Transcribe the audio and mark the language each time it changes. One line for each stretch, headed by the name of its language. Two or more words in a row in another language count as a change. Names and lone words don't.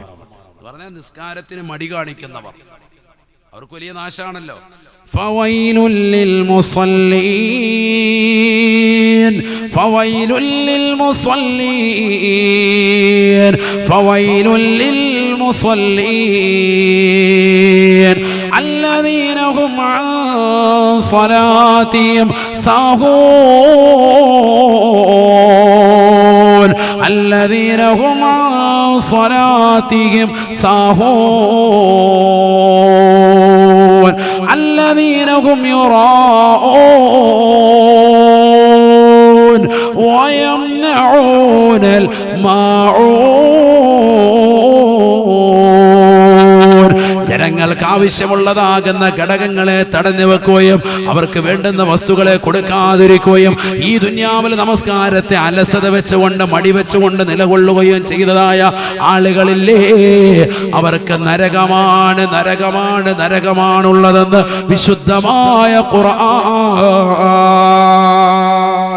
Malayalam: പറഞ്ഞാൽ നിസ്കാരത്തിന് മടി കാണിക്കുന്നവർ അവർക്ക് വലിയ നാശാണല്ലോ.
Arabic: فويل لل مصلين فويل لل مصلين فويل لل മുസല്ലീൻ ഫവൈലുൽ ലിൽ മുസല്ലീൻ الذين هم عن صلاتهم ساهون الذين هم عن صلاتهم ساهون الذين هم يراءون ويمنعون الماعون.
Malayalam: ജനങ്ങൾക്ക് ആവശ്യമുള്ളതാകുന്ന ഘടകങ്ങളെ തടഞ്ഞു വെക്കുകയും അവർക്ക് വേണ്ടുന്ന വസ്തുക്കളെ കൊടുക്കാതിരിക്കുകയും ഈ ദുനിയാവിലെ നമസ്കാരത്തെ അലസത വെച്ചുകൊണ്ട് മടി വെച്ചുകൊണ്ട് നിലകൊള്ളുകയും ചെയ്തതായ ആളുകളില്ലേ, അവർക്ക് നരകമാണ് നരകമാണ് നരകമാണുള്ളതെന്ന് വിശുദ്ധമായ ഖുർആൻ.